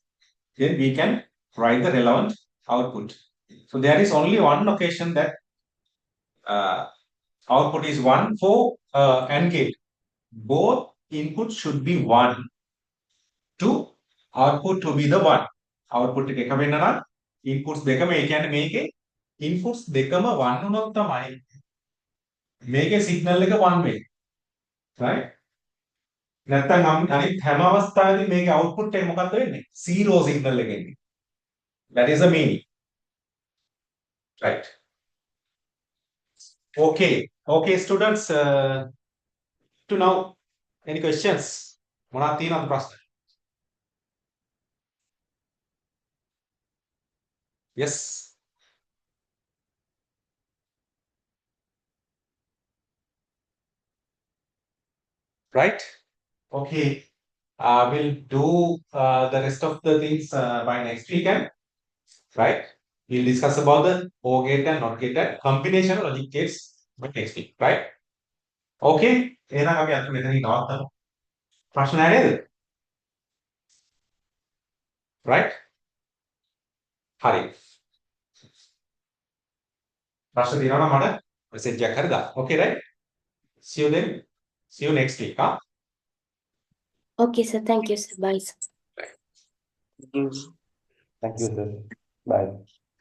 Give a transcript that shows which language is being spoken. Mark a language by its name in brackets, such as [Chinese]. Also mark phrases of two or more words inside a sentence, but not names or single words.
[English] Then we can write the relevant output. So there is only one occasion that output is 1 for AND gate. Both inputs should be 1 to output to be the 1. [Sinhala] Output එක වෙන්න නම් inputs දෙකම ඒ කියන්නේ මේකේ inputs දෙකම 1 වුණොත් තමයි මේකේ signal එක 1 වෙන්නේ. Right? නැත්තම් අනිත් හැම අවස්ථාවෙදී මේකේ output එක මොකක්ද වෙන්නේ? 0 signal එක එන්නේ. [English] That is the meaning. Right. Okay. Okay, students. To now, any questions? [Sinhala] මොනවද තියෙනවද ප්‍රශ්න? [English] Yes. Right? Okay. We'll do the rest of the things by next weekend. Right? We'll discuss about the OR gate and NOT gate and combination logic gates by next week. Right? [Sinhala] Okay. එහෙනම් අපි අද මෙතනින් නවත්තමු. ප්‍රශ්න නැහැ නේද? right? හරි. ප්‍රශ්න තියෙනවා නම් මට message එකක් හරි දාන්න. [English] Okay, right? See you then. See you next week. Okay, sir. Thank you, sir. Bye, sir. Thank you. Thank you, sir. Bye.